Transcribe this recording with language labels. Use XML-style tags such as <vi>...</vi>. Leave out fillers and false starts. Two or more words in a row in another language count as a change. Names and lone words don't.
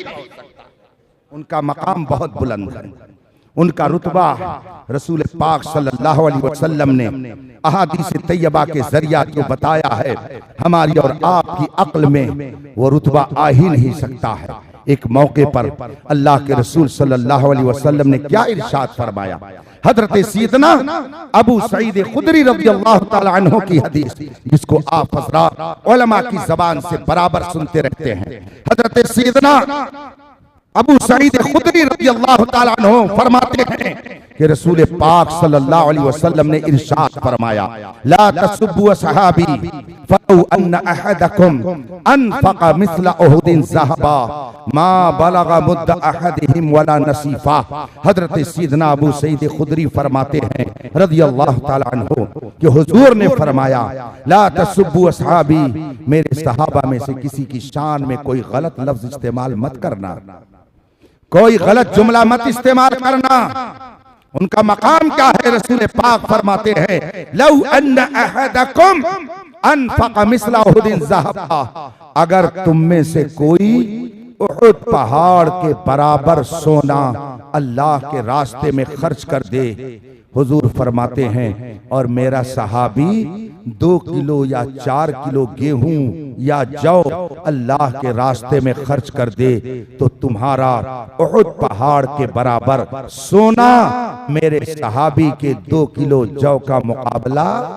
<hi>उनका मकाम बहुत बुलंद है, उनका रुतबा रसूल पाक</hi> <ar>صلى الله عليه وسلم</ar> <hi>ने अहादीस तैयबा के जरिया जो बताया है, हमारी और आपकी अक्ल में वो रुतबा आ ही नहीं सकता है। एक मौके पर अल्लाह के रसूल</hi> <ar>صلى الله عليه وسلم</ar> <hi>ने क्या इरशाद फरमाया, हजरत सैयदना अबू सईद खुदरी</hi> <ar>رضي الله تعالى عنه</ar> <hi>की हदीस, जिसको आप हज़रात उलमा की ज़बान से बराबर सुनते रहते हैं। हजरत सैयदना अबू सईद खुदरी</hi> <ar>رضي الله تعالى عنه</ar> <hi>फरमाते हैं कि रसूल पाक</hi> <ar>صلى الله عليه وسلم</ar> <hi>ने इरशाद फरमाया,</hi> <ar>لا تسبوا صحابي فلو أن أحدكم أنفق مثل أحد ذهبا ما بلغ مد أحدهم ولا نصيفه.</ar> <hi>हजरत सैयदना अबू सईद खुदरी फरमाते हैं</hi> <ar>رضي الله تعالى عنه</ar> <hi>कि हुजूर ने फरमाया,</hi> <ar>لا تسبوا صحابي,</ar> <hi>मेरे सहाबा में से किसी की शान में कोई गलत लफ्ज इस्तेमाल मत करना, कोई गलत जुमला मत इस्तेमाल करना। उनका मकाम क्या है, रसूल पाक फरमाते हैं,</hi> <ar>لو أن أحدكم أنفق مثل أحد ذهبا,</ar> <hi>अगर तुम में से कोई उहुद पहाड़ के बराबर सोना अल्लाह के रास्ते में खर्च कर दे, हुजूर फरमाते हैं, और मेरा सहाबी 2 किलो या 4 किलो गेहूं या जौ अल्लाह के रास्ते में खर्च कर दे, तो तुम्हारा उहुद पहाड़ के बराबर सोना मेरे सहाबी के 2 किलो जौ का मुकाबला।</hi>